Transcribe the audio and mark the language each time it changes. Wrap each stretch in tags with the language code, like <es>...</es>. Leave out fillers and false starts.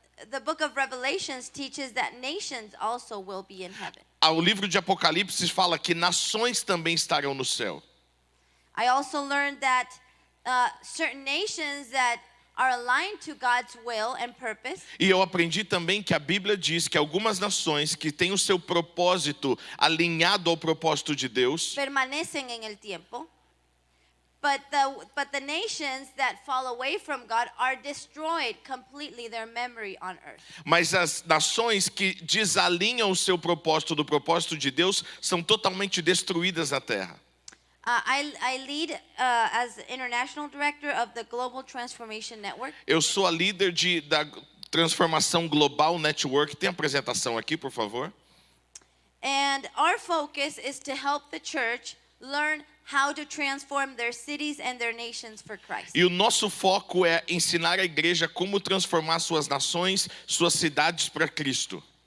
<en>The book of Revelations teaches that nations also will be in heaven.</en> <pt>o livro de Apocalipse fala que nações também estarão no céu.</pt> <en>I also learned that certain nations that are aligned to God's will and purpose.</en> <pt>E eu aprendi também que a Bíblia diz que algumas nações que têm o seu propósito alinhado ao propósito de Deus,</pt> <es>Permanecen en el tiempo.</es> <en>But the nations that fall away from God are destroyed completely, their memory on earth.</en> <pt>mas as nações que desalinham o seu propósito do propósito de Deus são totalmente destruídas na terra.</pt> <en>I lead as international director of the Global Transformation Network.</en> <pt>Eu sou a líder da Transformação Global Network. Tem a apresentação aqui, por favor.</pt> <en>And our focus is to help the church learn how to transform their cities and their nations for Christ.</en> <pt>E o nosso foco é ensinar a igreja como transformar suas nações, suas cidades para Cristo.</pt>